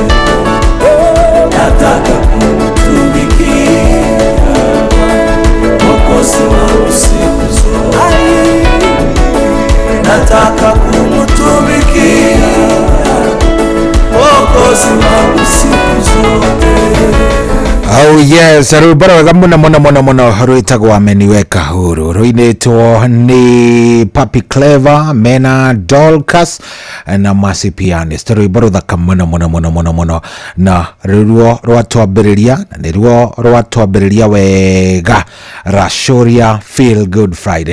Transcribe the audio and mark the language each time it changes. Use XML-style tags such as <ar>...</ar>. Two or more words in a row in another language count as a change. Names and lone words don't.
<sw>Nataka kumtumikia Mwokozi wangu siku zote. Nataka kumtumikia Mwokozi wangu siku zote.</sw> <en>Oh yes,</en> <ki>rwimbo rwega muno rwitagwo Ameniweka Huru, rwinitwo ni Papi Clever, Mena Dorcas na Mercy Pianist. Rwimbo ruthaka muno na rwo rwatwambiriria, na nirwo rwatwambiriria wega Rashoria Feel Good Friday.</ki>